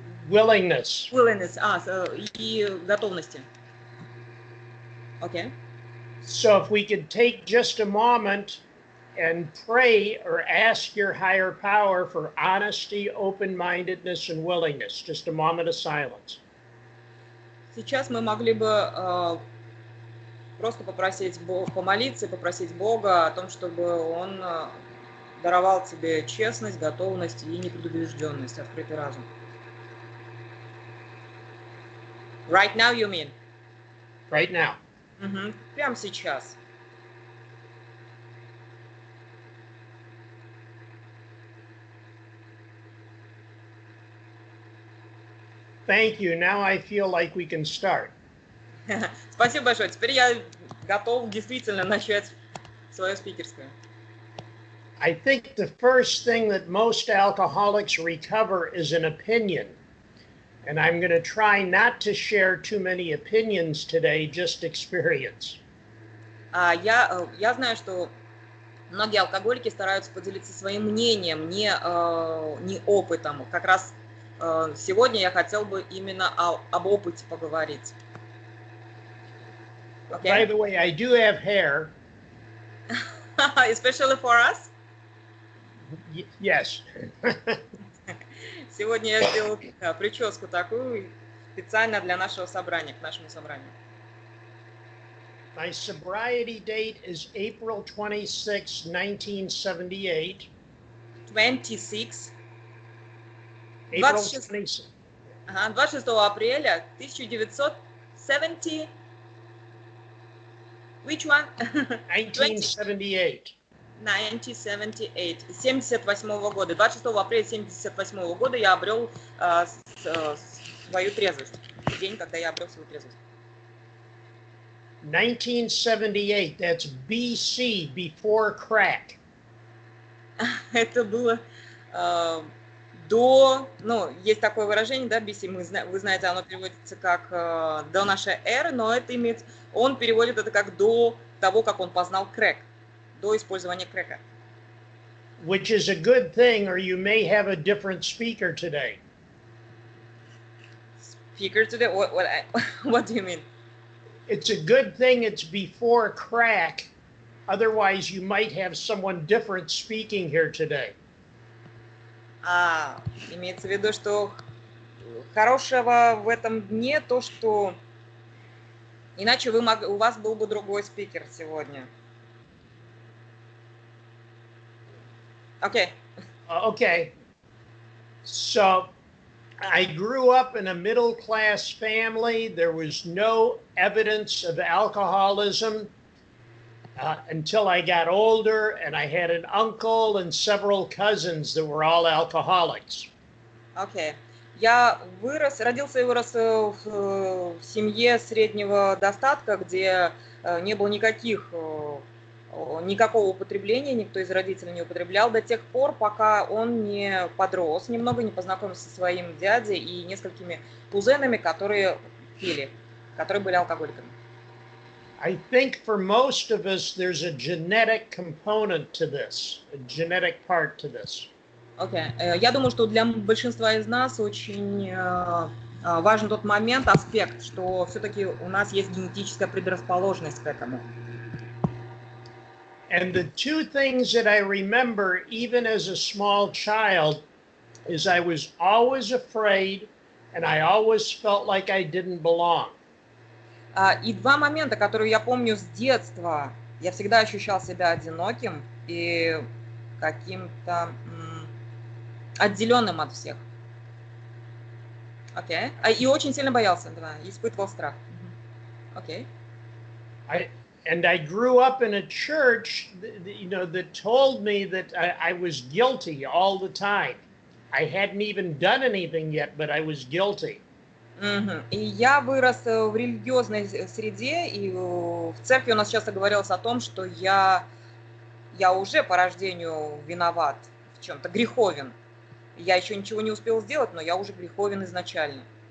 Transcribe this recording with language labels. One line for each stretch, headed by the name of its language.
English: willingness.
Russian: И готовности.
English: Okay. So if we could take just a moment and pray or ask your higher power for honesty, open-mindedness, and willingness. Just a moment of silence.
Russian: Сейчас мы могли бы просто помолиться и попросить Бога о том, чтобы Он даровал тебе честность, готовность и непредубежденность, открытый разум.
English: Right now, you mean? Right now.
Russian: Прямо сейчас.
English: Thank you. Now I feel like we can start.
Russian: Спасибо большое. Теперь я готов действительно начать свое спикерское.
English: I think the first thing that most alcoholics recover is an opinion. And I'm going to try not to share too many opinions today, just experience.
Russian: Я знаю, что многие алкоголики стараются поделиться своим мнением, не опытом. Как раз сегодня я хотел бы именно об опыте поговорить.
English: Okay? By the way, I do have hair. Especially for us? Yes.
Russian: Сегодня я сделал прическу такую специально для нашего собрания, к нашему собранию.
English: My sobriety date is April 26, 1978. 26. April 26.
Russian: 26 апреля 1970.
English: Which one? 1978.
Russian: 1978. 78 года. 26 апреля 78 года я обрел свою трезвость. День, когда я обрел свою трезвость.
English: 1978. That's BC, before crack.
Russian: Это было до, есть такое выражение, да, BC, вы знаете, оно переводится как до нашей эры, но это имеет, он переводит это как до того, как он познал крэк, до использования крэка.
English: Which is a good thing, or you may have a different speaker today. Speaker today? What do you mean? It's a good thing it's before crack, otherwise you might have someone different speaking here today.
Russian: Имеется в виду, что хорошего в этом дне то, что иначе у вас был бы другой спикер сегодня.
English: Okay. Okay. So I grew up in a middle-class family. There was no evidence of alcoholism until I got older, and I had an uncle and several cousins that were all alcoholics. Okay.
Russian: Я родился и вырос в семье среднего достатка, где не было никакого употребления, никто из родителей не употреблял до тех пор, пока он не подрос, немного не познакомился со своим дядей и несколькими кузенами, которые пили, которые были алкоголиками.
English: I think for most of us there's a genetic component to this, a genetic part to this. Okay.
Russian: Я думаю, что для большинства из нас очень важен тот момент, аспект, что все-таки у нас есть генетическая предрасположенность к этому.
English: And the two things that I remember, even as a small child, is I was always afraid and I always felt like I didn't belong.
Russian: И два момента, которые я помню с детства. Я всегда ощущал себя одиноким и каким-то отделенным от всех. Окей. И очень сильно боялся, да, испытывал страх. Окей.
English: And I grew up in a church, that told me that I was guilty all the time. I hadn't even done anything yet, but I was guilty.
Russian: И я вырос в религиозной среде, и в церкви у нас часто говорилось о том, что я я уже по рождению виноват в чем-то, греховен. Я еще ничего не успел сделать, но я уже греховен изначально.